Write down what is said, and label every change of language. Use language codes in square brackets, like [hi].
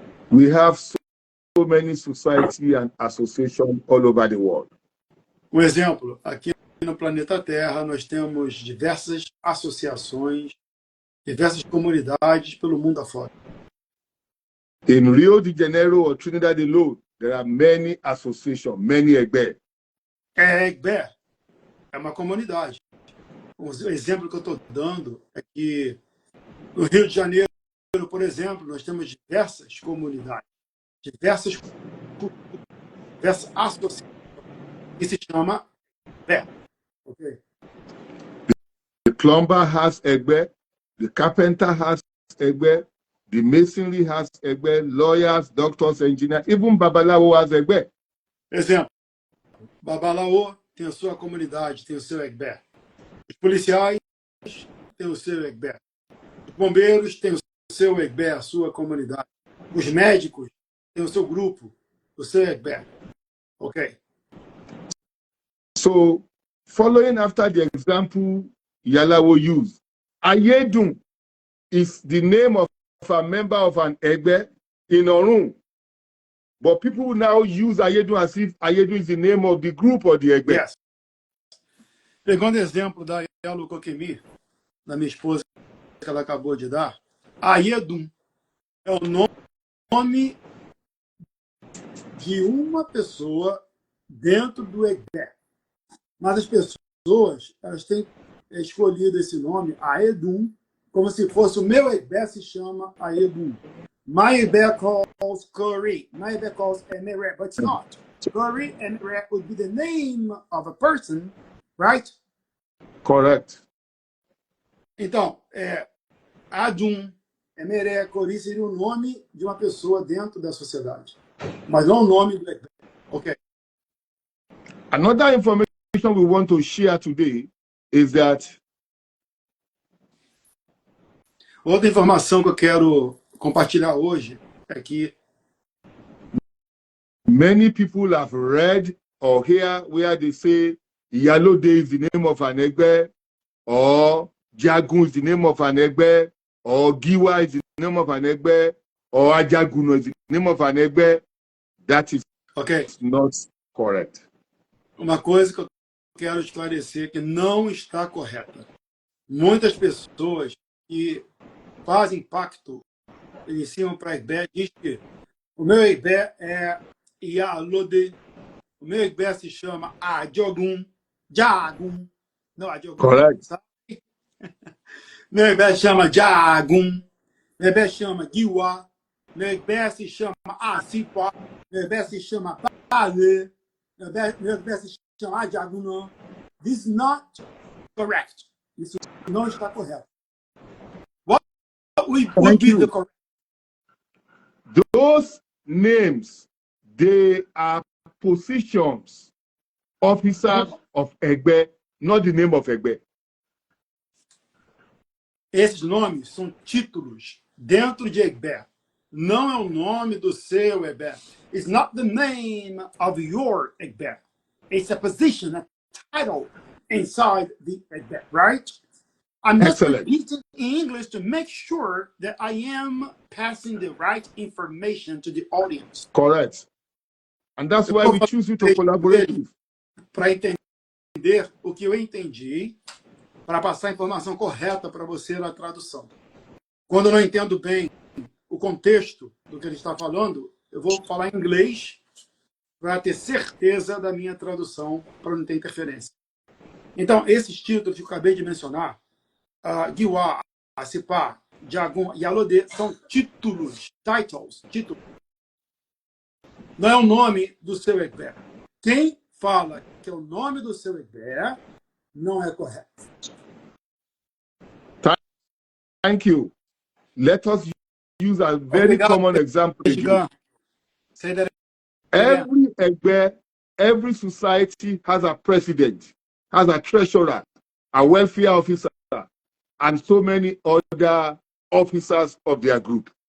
[en] We have so many society and associations all over the world. [pt] Um exemplo, aqui no planeta Terra nós temos diversas associações, diversas comunidades pelo mundo afora. [en] In Rio de Janeiro or Trinidad alone, there are many associations, many Egbe. [pt] Egbe é uma comunidade. O exemplo que eu estou dando é que no Rio de Janeiro, por exemplo, nós temos diversas comunidades, diversas associações que se chama Egbe. [en] Okay? The plumber has Egbe, the carpenter has Egbe, the masonry has Egbe, lawyers, doctors, engineers, even Babalawo has Egbe. [pt] Exemplo, Babalawo tem a sua comunidade, tem o seu Egbe. Os policiais têm o seu Egbe. Os bombeiros têm o seu Egbe, a sua comunidade. Os médicos têm o seu grupo, o seu Egbe. [en] Ok. So, following after the example Yalawo used, Ayedun is the name of a member of an Egbe in Orun. But people now use Ayedun as if Ayedun is the name of the group or the Egbe. Yes. [pt] Pegando o exemplo da Yalo Kokemi, da minha esposa, que ela acabou de dar, Ayedun é o nome de uma pessoa dentro do Egbe. Mas as pessoas, elas têm escolhido esse nome, Aedum, como se fosse o meu Egbe se chama Aedum. [en] My Egbe calls Curry. My Egbe calls Emere, but it's not. Curry and Emere would be the name of a person, right? Correct. [pt] Então, Adum, Emere, Curry seria o nome de uma pessoa dentro da sociedade, mas não o nome do Egbe. [en] Ok. Another information we want to share today is that [pt] outra informação que eu quero compartilhar hoje é que [en] many people have read or hear where they say Iyalode is the name of an Egbe, or Jagun is the name of an Egbe, or Giwa is the name of an Egbe, or Ajaguno is the name of an Egbe. That is not correct. [pt] Uma coisa que eu quero esclarecer que não está correta. Muitas pessoas que fazem pacto iniciam para Egbe diz que o meu Egbe é Iyalode, o meu Egbe se chama Ajogun, Jagun, não Ajogun, [en] correct. [pt] Sabe? Meu Egbe se chama Jagun, meu Egbe se chama Giwa, meu Egbe se chama Asipa, meu Egbe se chama Bale, meu Egbe se chama Ajagun. [en] This is not correct. [pt] Isso não está correto. [en] What would be the correct? Those names, they are positions, officers of Egbe, not the name of Egbe. [pt] Esses nomes são títulos dentro de Egbe. Não é o nome do seu Egbe. [en] It's not the name of your Egbe. It's a position, a title inside the Egbe, right? I must Excellent. repeat it in English to make sure that I am passing the right information to the audience. Correct. And that's why we choose you to collaborate with. [pt] Para entender o que eu entendi, para passar a informação correta para você na tradução. Quando eu não entendo bem o contexto do que ele está falando, eu vou falar em inglês para ter certeza da minha tradução, para não ter interferência. Então, esses títulos que eu acabei de mencionar, Giwa, Asipa, Jagun e Alodê, são títulos, títulos. Não é o nome do seu Egbé. Quem fala que é o nome do seu Egbé não é correto. [en] Thank you. Let us use a very common example. Every Egbe, every society has a president, has a treasurer, a welfare officer, and so many other officers of their group.